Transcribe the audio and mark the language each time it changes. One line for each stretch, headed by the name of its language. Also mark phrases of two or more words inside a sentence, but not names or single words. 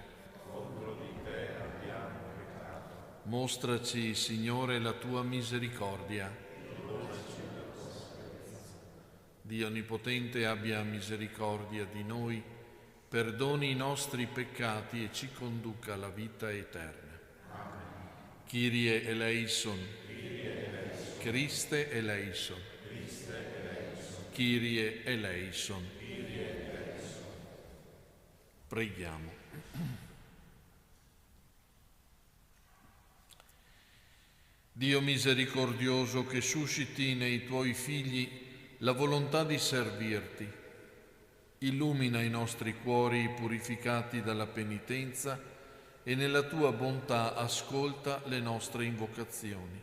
Italian: Contro di te abbiamo peccato. Mostraci, Signore, la tua misericordia. Dio Onnipotente abbia misericordia di noi, perdoni i nostri peccati e ci conduca alla vita eterna. Amen.
Greek: Κύριε ἐλέησον. Χριστὲ ἐλέησον. Κύριε ἐλέησον.
Italian: Preghiamo. Dio misericordioso, che susciti nei tuoi figli la volontà di servirti, illumina i nostri cuori purificati dalla penitenza e nella tua bontà ascolta le nostre invocazioni.